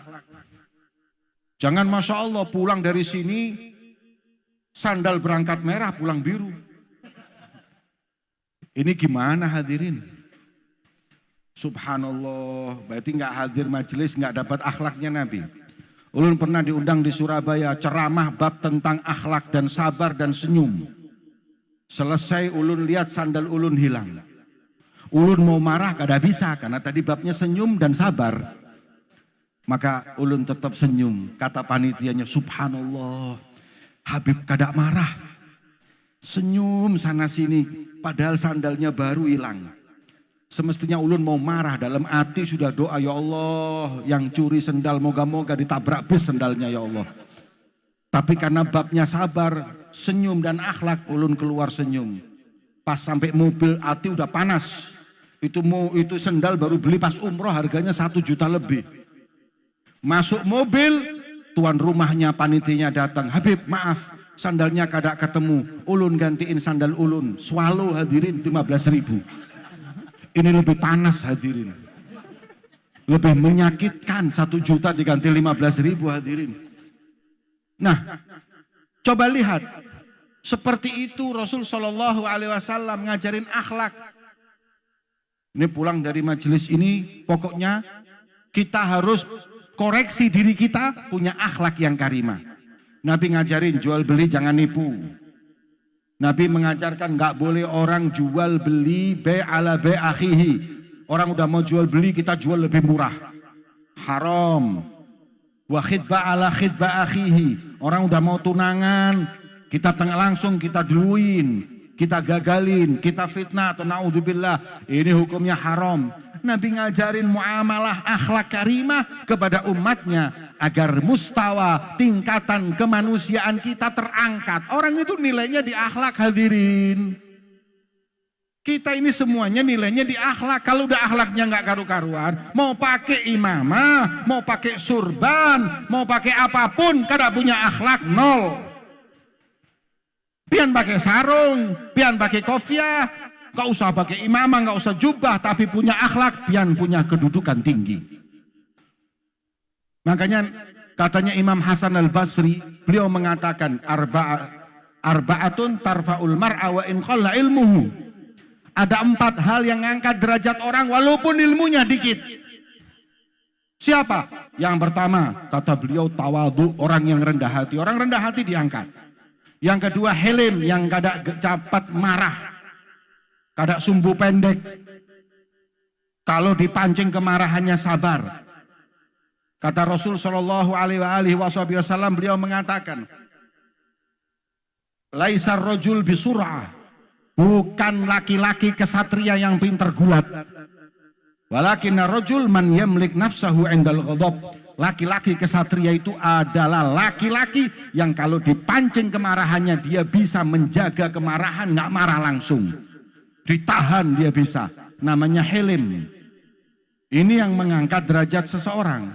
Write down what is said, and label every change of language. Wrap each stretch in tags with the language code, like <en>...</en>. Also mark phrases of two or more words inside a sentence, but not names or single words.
<id>Jangan Masya Allah pulang dari sini sandal berangkat merah pulang biru. Ini gimana hadirin? Subhanallah, berarti nggak hadir majelis, nggak dapat akhlaknya Nabi. Ulun pernah diundang di Surabaya ceramah bab tentang akhlak dan sabar dan senyum. Selesai ulun lihat sandal ulun hilang. Ulun mau marah kada bisa karena tadi babnya senyum dan sabar. Maka ulun tetap senyum. Kata panitianya, subhanallah, Habib kada marah. Senyum sana sini padahal sandalnya baru hilang. Semestinya ulun mau marah, dalam hati sudah doa, ya Allah yang curi sendal moga-moga ditabrak bis sendalnya ya Allah. Tapi karena babnya sabar, senyum dan akhlak, ulun keluar senyum. Pas sampai mobil hati udah panas. Itu sendal baru beli pas umroh harganya 1 juta lebih. Masuk mobil, tuan rumahnya panitinya datang, Habib maaf sandalnya kada ketemu, ulun gantiin sandal ulun. Swallow hadirin 15.000. Ini lebih panas hadirin, lebih menyakitkan 1 juta diganti 15.000 hadirin. Nah, coba lihat, seperti itu Rasul</id> <ar>صلى الله عليه وسلم</ar> <id>ngajarin akhlak. Ini pulang dari majelis ini, pokoknya kita harus koreksi diri kita punya akhlak yang karimah. Nabi ngajarin jual beli jangan nipu. Nabi mengajarkan nggak boleh orang jual beli</id> <ar>على أخيه.</ar> <id>Orang udah mau jual beli kita jual lebih murah. Haram.</id> <ar>وخطبة على خطبة أخيه.</ar> <id>Orang udah mau tunangan, kita langsung kita duluin, kita gagalin, kita fitnah atau naudzubillah. Ini hukumnya haram. Nabi ngajarin muamalah akhlak karimah kepada umatnya agar mustawa tingkatan kemanusiaan kita terangkat. Orang itu nilainya di akhlak hadirin. Kita ini semuanya nilainya di akhlak. Kalau udah akhlaknya nggak karu-karuan, mau pakai imamah, mau pakai surban, mau pakai apapun, kada punya akhlak nol. Pian pakai sarung, pian pakai kopiah. Gak usah pakai imamah, gak usah jubah, tapi punya akhlak, pian punya kedudukan tinggi. Makanya katanya Imam Hasan al-Basri, beliau mengatakan</id> <ar>أربعة ترفع المرء وإن قل علمه.</ar> <id>Ada 4 hal yang ngangkat derajat orang walaupun ilmunya dikit. Siapa? Yang pertama, kata beliau tawadu, orang yang rendah hati. Orang rendah hati diangkat. Yang kedua helim, yang kada cepat marah. Kada sumbu pendek. Kalau dipancing kemarahannya sabar. Kata Rasul</id> <ar>صلى الله عليه وسلم,</ar> <id>beliau mengatakan,</id> <ar>ليس الرجل بالصرعة,</ar> <id>bukan laki-laki kesatria yang pintar gulat.</id> <ar>ولكن الرجل من يملك نفسه عند الغضب.</ar> <id>Laki-laki kesatria itu adalah laki-laki yang kalau dipancing kemarahannya dia bisa menjaga kemarahan, nggak marah langsung. Ditahan dia bisa, namanya helim. Ini yang mengangkat derajat seseorang.</id>